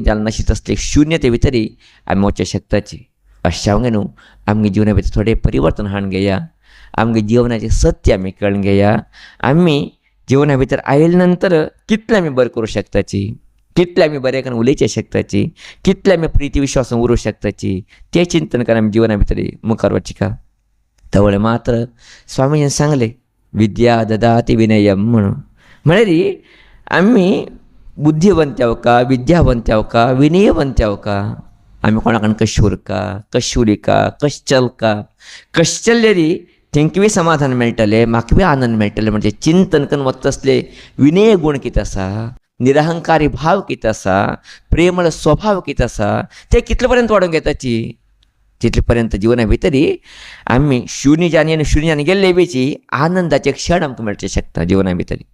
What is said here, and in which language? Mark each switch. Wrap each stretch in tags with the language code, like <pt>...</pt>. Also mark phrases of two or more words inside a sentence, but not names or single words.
<kok>जालें नाशी तसले शुन्यते भितरी आमी वचचें शकताची अशें हांवें न्हू आमगे जिवना भितर थोडें परिवर्तन हाडून घेया आमगे जिवनाचें सत्य आमी कळून घेया आमी जिवना भितर आयले नंतर कितलें आमी बरें करूं शकताची कितलें आमी बरें करून उलयचें शकताची कितलें आमी प्रिती विश्वासान उरूं शकताची तें चिंतन करून आमी जिवना भितर मुखार वचचें का तवळें मात्र स्वामीजीन सांगलें</kok> <sa>विद्या ददाति विनयम</sa> <kok>म्हणून म्हळ्यार आमी बुद्धिवंत जावका विद्यावंत जावका विनयवंत जावका आमी कोणाकडेन कशें उरका कशें उलयका कशें चलका कशें चल्लेर तेंका बी समाधान मेळटलें म्हाका बी आनंद मेळटलें म्हणजे चिंतन करून वता तसले विनय गूण कितें आसा निरहंकारी भाव कितें आसा प्रेमळ स्वभाव कितें आसा ते कितले पर्यंत वाडोवंक येताची तितले पर्यंत जिवना भितर आमी शुन्यान गेल्ले बेची आनंदाचे क्षण आमकां मेळचे शकता जिवना भितर</kok>